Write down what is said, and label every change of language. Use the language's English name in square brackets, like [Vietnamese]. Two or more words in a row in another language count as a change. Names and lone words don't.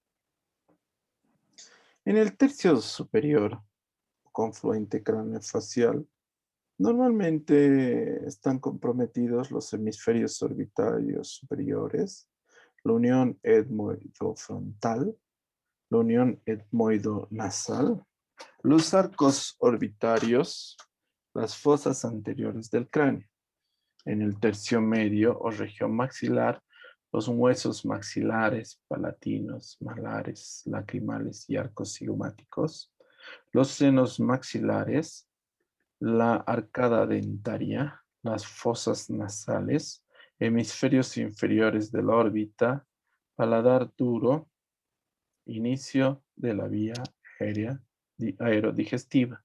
[Spanish] En el tercio superior, confluente craneofacial, normalmente están comprometidos los hemisferios orbitarios superiores, la unión etmoidofrontal, la unión etmoidonasal, los arcos orbitarios, las fosas anteriores del cráneo. En el tercio medio o región maxilar, los huesos maxilares, palatinos, malares, lacrimales y arcos cigomáticos, los senos maxilares, la arcada dentaria, las fosas nasales, hemisferios inferiores de la órbita, paladar duro, inicio de la vía aerodigestiva.